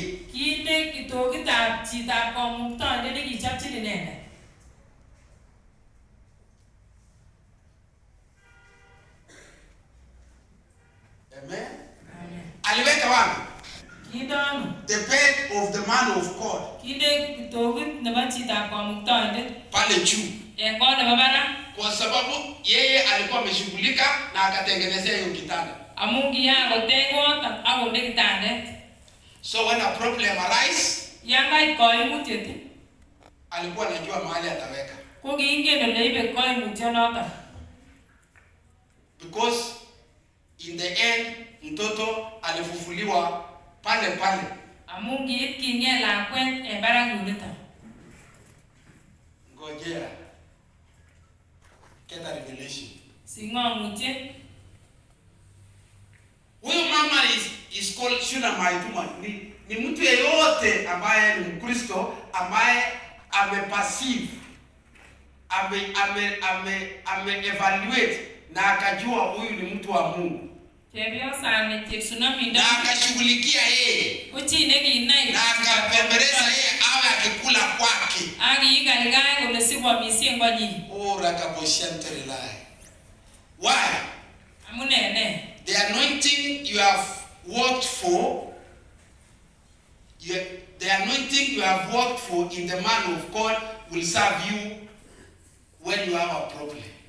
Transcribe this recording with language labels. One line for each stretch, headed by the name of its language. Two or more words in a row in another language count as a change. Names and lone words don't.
Kalenjin: Kinde kitokitab chitab kamuktoindet nekichopchin inendet. Amen. Amen.
Swahili: Aliweka wapi?
Kalenjin: Kindonu.
English: The bed of the man of God.
Kalenjin: Kinde kitokit nebo chitab kamuktoindet
Swahili: Pale juu.
Kalenjin: En kot nebo barak.
Swahili: Kwa sababu yeye alikuwa ameshughulika na akatengenezea hiyo kitanda.
Kalenjin: Amu kiyakotech kot akonde kitandet.
English: So when a problem arise,
Kalenjin: Yangait koimutiet,
Swahili: alikuwa anajua mahali ataweka.
Kalenjin: Ko kiingen ole ibe koimutyonoton.
English: Because in the end
Swahili: mtoto alifufuliwa pale pale.
Kalenjin: Amu kiit kinye lakwet en barak yuniton.
Swahili: Ngojea.
English: Get a revelation.
Kalenjin: Sing'omutiet.
Swahili: Huyu mama
English: is called Shunammite.
Swahili: Ni mtu yeyote ambaye ni Mkristo ambaye ameperceive, evaluate na akajua huyu ni mtu wa Mungu. Na akashughulikia yeye. Na akapembeleza yeye awe akikula kwake.
English: Why? The anointing you have worked for, the anointing you have worked for in the man of God will serve you when you have a problem.